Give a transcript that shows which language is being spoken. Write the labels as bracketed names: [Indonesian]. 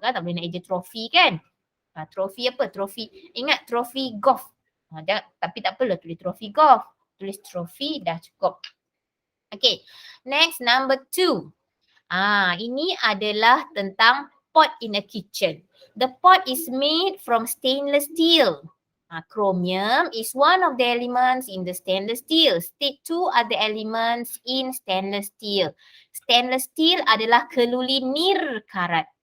[Malay] Tak boleh nak eja trofi kan? Trofi apa? Trofi, ingat trofi golf. Tapi tak apalah tulis trofi golf. Tulis trofi dah cukup. [English] Okay, next number 2. [Malay] Ini adalah tentang [English] pot in a kitchen. The pot is made from stainless steel. Chromium is one of the elements in the stainless steel. State 2 are the elements in stainless steel. [Malay] Stainless steel adalah keluli karat.